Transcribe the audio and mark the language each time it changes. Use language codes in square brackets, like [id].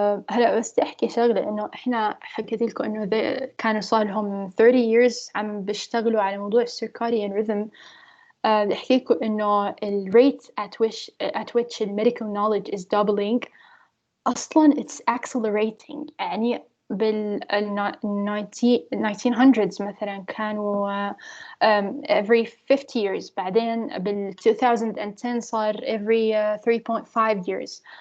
[ar] هلا بس احكي شغله, انه احنا حكيت لكم انه كانوا صار لهم 30 years عم بيشتغلوا على موضوع circadian rhythm. بدي احكي لكم انه الريت [en] at which medical knowledge is doubling اصلا it's accelerating. [ar] يعني بال 1900s مثلا كانوا every 50 years, بعدين بال 2010 صار every 3.5 years.